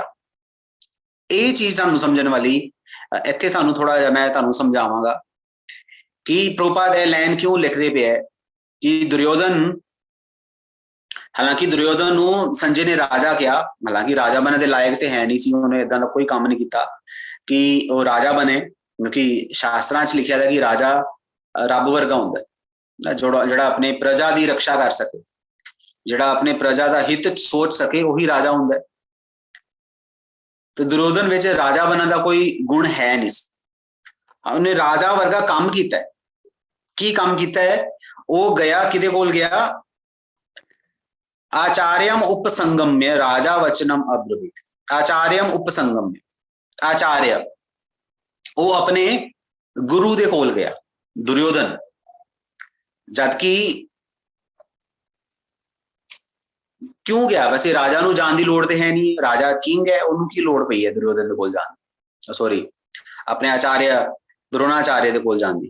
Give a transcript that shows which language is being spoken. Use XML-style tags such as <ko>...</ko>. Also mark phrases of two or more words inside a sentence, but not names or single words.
<pa>ਇਹ ਚੀਜ਼ ਸਾਨੂੰ ਸਮਝਣ ਵਾਲੀ, ਇੱਥੇ ਸਾਨੂੰ ਥੋੜਾ ਜਿਹਾ ਮੈਂ ਤੁਹਾਨੂੰ ਸਮਝਾਵਾਂਗਾ ਕਿ ਪ੍ਰਭੂਪਾਦ ਇਹ ਲਾਈਨ ਕਿਉਂ ਲਿਖਦੇ ਪਏ ਹੈ ਕਿ ਦੁਰਯੋਧਨ, ਹਾਲਾਂਕਿ ਦੁਰਯੋਧਨ ਨੂੰ ਸੰਜੇ ਨੇ ਰਾਜਾ ਕਿਹਾ, ਹਾਲਾਂਕਿ ਰਾਜਾ ਬਣਨ ਦੇ ਲਾਇਕ ਤੇ ਹੈ ਨਹੀਂ ਸੀ, ਉਹਨੇ ਇਦਾਂ ਦਾ ਕੋਈ ਕੰਮ ਨਹੀਂ ਕੀਤਾ ਕਿ ਉਹ ਰਾਜਾ ਬਣੇ, ਕਿਉਂਕਿ ਸ਼ਾਸਤਰਾਂ 'ਚ ਲਿਖਿਆ ਹੈ ਕਿ ਰਾਜਾ ਰੱਬ ਵਰਗਾ ਹੁੰਦਾ, ਜਿਹੜਾ ਆਪਣੇ ਪ੍ਰਜਾ ਦੀ ਰੱਖਿਆ ਕਰ ਸਕੇ, ਜਿਹੜਾ ਆਪਣੇ ਪ੍ਰਜਾ ਦਾ ਹਿੱਤ ਸੋਚ ਸਕੇ, ਉਹੀ ਰਾਜਾ ਹੁੰਦਾ। ਤੇ ਦੁਰਯੋਧਨ ਵਿੱਚ ਰਾਜਾ ਬਣਨ ਦਾ ਕੋਈ ਗੁਣ ਹੈ ਨਹੀਂ ਸੀ। ਉਹਨੇ ਰਾਜਾ ਵਰਗਾ ਕੰਮ ਕੀਤਾ ਹੈ। ਕੀ ਕੰਮ ਕੀਤਾ ਹੈ? ਉਹ ਗਿਆ, ਕਿਹਦੇ ਕੋਲ ਗਿਆ?</pa> <sa>आचार्यम उपसंगम्य राजा वचनम अब्रवीत। आचार्यम उपसंगम्य,</sa> <pa>आचार्य ਉਹ ਆਪਣੇ ਗੁਰੂ ਦੇ ਕੋਲ ਗਿਆ ਦੁਰਯੋਧਨ, ਜਦਕਿ ਕਿਉਂ ਗਿਆ? ਵੈਸੇ ਰਾਜਾ ਨੂੰ ਜਾਣ ਦੀ ਲੋੜ ਤੇ ਹੈ ਨਹੀਂ, ਰਾਜਾ ਕਿੰਗ ਹੈ, ਉਹਨੂੰ ਕੀ ਲੋੜ ਪਈ ਹੈ ਦੁਰਯੋਧਨ ਦੇ ਕੋਲ ਜਾਣ, ਸੌਰੀ ਆਪਣੇ ਆਚਾਰਿਆ ਦ੍ਰੋਣਾਚਾਰਿਆ ਦੇ ਕੋਲ ਜਾਣ ਦੀ।</pa>